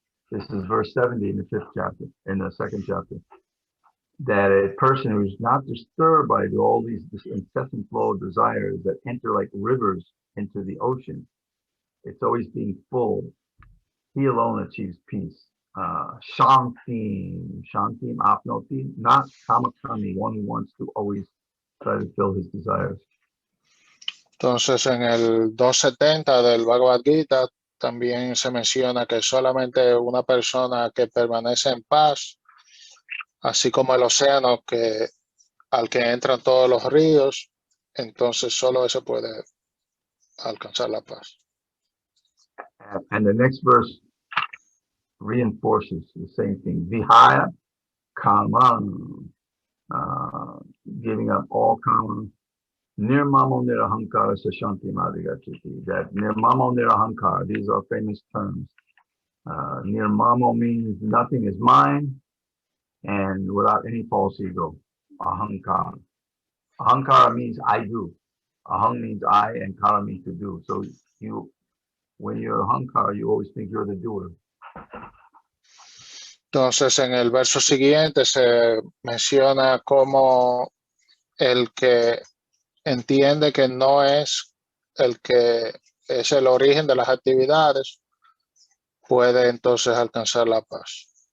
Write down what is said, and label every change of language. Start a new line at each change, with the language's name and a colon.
English: This is verse 70 in the 5th chapter, in the 2nd chapter. That a person who's not disturbed by all this incessant flow of desires that enter like rivers into the ocean, it's always being full. He alone achieves peace.
Sanskrit: Shanti apnoti,
English: not kamakami, one who wants to always try to fill his desires.
Spanish: Entonces en el 270 del Bhagavad Gita también se menciona que solamente una persona que permanece en paz, así como el océano al que entran todos los ríos, entonces solo ese puede alcanzar la paz.
English: And the next verse reinforces the same thing.
Sanskrit: Vihaya kaman,
English: giving up all kama.
Sanskrit: Nirmamo nirahankara sashanti madhigachiti.
English: That nirmamo nirahankara, these are famous terms. Nirmamo means nothing is mine, and without any false ego. Ahankara. Ahankara means I do. Ahang means I, and kara means to do. So when you're ahankara, you always think you're the doer.
Spanish: Entonces, en el verso siguiente se menciona cómo el que entiende que no es el que es el origen de las actividades, puede entonces alcanzar la paz.